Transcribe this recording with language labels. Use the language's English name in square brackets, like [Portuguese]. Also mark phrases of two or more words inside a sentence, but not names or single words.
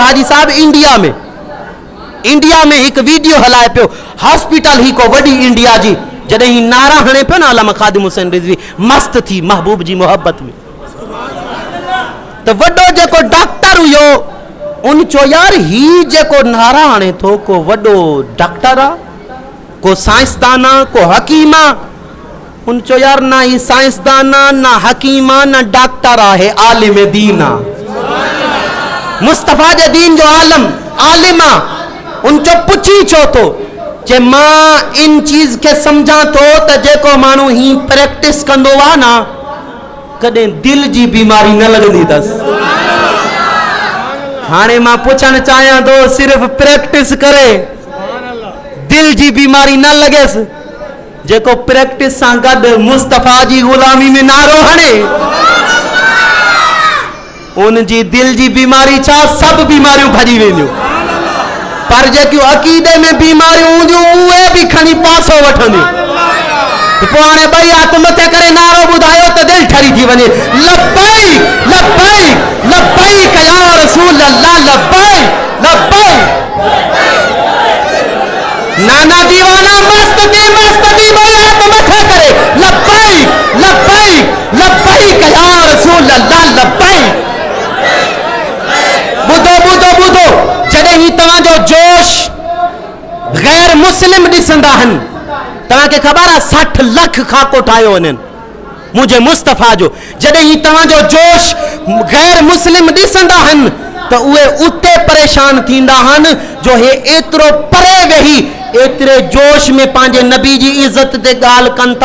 [Sindhi] हाजी साहब इंडिया में हिकु वीडियो हलाए पियो, हॉस्पिटल ही को वॾी इंडिया जी, जॾहिं ही नारा हणे पियो न अल्लामा ख़ादिम हुसैन रिज़वी मस्त थी महबूब जी मोहब्बत में। त वॾो जेको डॉक्टर हुयो उन चो यार ही जेको नारा हणे थो को वॾो डॉक्टर आ, को साइंसदान आ, को हकीम आ। उन चो यार ना ही साइंसदान आ, ना हकीम आ, ना डॉक्टर आहे, आलिम दीन आ, मुस्तफ़ा जे दीन जो आलिम आ। उन चो पुछी छो तो जे मां इन चीज के समझा तो त जेको माण्हू ही प्रैक्टिस कंदो आ ना कॾहिं दिल जी बीमारी न लॻंदी अथसि। हाणे मां पुछणु चाहियां थो सिर्फ़ प्रैक्टिस करे दिल जी बीमारी न लॻेसि, जेको प्रैक्टिस सां गॾु मुस्तफ़ा जी ग़ुलामी में नारो हणे उन जी दिल जी बीमारी छा सभु बीमारियूं भॼी वेंदियूं। पर जेकियूं अक़ीदे में बीमारियूं हूंदियूं उहे भी खणी पासो वठंदियूं। पोइ हाणे ॿई हथ मथे करे नारो ॿुधायो त दिलि ठरी थी वञे, [Arabic] لبيك لبيك لبيك يا رسول الله، لبيك لبيك. [Sindhi] नाना दीवाना मस्त दी ॿई हथ मथे करे [Arabic] لبيك لبيك لبيك يا رسول الله، لبيك. [Sindhi] ॿुधो ॿुधो ॿुधो, जॾहिं ही तव्हांजो जोश गैर मुस्लिम ॾिसंदा आहिनि, तव्हांखे ख़बर आहे 60 लख खाको ठाहियो वञनि मुंहिंजे मुस्तफ़ा जो। जॾहिं ही तव्हांजो जोश गैर मुस्लिम ॾिसंदा आहिनि त उहे उते परेशान थींदा आहिनि जो हे एतिरो परे वेही एतिरे जोश में पंहिंजे नबी जी इज़त ते ॻाल्हि कनि था।